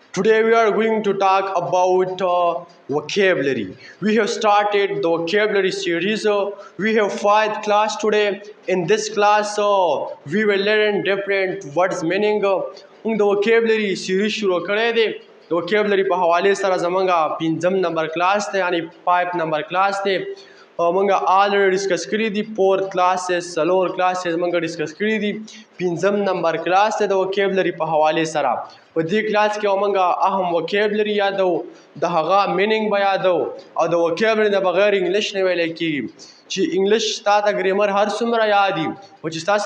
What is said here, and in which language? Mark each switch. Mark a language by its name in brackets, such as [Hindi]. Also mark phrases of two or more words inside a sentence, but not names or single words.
[English] Today we are going to talk about vocabulary. We have started the vocabulary series. We have 5 class today. In this class, we will learn different words meaning. The vocabulary series [Pashto] شروع کړی دی. د vocabulary په حواله سره زمونږ 5 نمبر کلاس دی یعنی 5 نمبر کلاس دی. مونږه آلریډي ډسکس کړي دي 4 کلاسز 4 کلاسز مونږه ډسکس کړي دي 5 نمبر کلاس ته د وکیبلري په حواله سره په دې کلاس کې مونږه اهم وکیبلري یادو د هغه مینینګ به یادو او د وکیبلري نه بغیر انګلیش نه ویل کېږي چې انګلیش ستاسو ګرامر هر څومره یادي او چې تاسو